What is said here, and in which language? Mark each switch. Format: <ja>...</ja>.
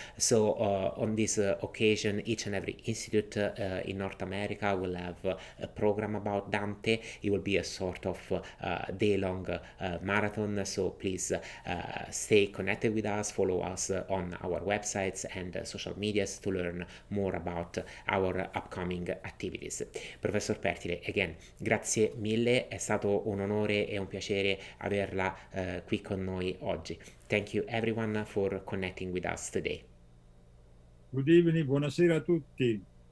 <en>So on this occasion, each and every institute in North America will have a program about Dante. It will be a sort of day-long marathon, so please stay connected with us, follow us on our websites and social medias to learn more about our upcoming activities.</en> <it>Professor Pertile, again, grazie mille, è stato un onore e un piacere averla qui con noi oggi.</it> <en>Thank you everyone for connecting with us today. Good evening,</en> <it>buonasera a tutti.</it>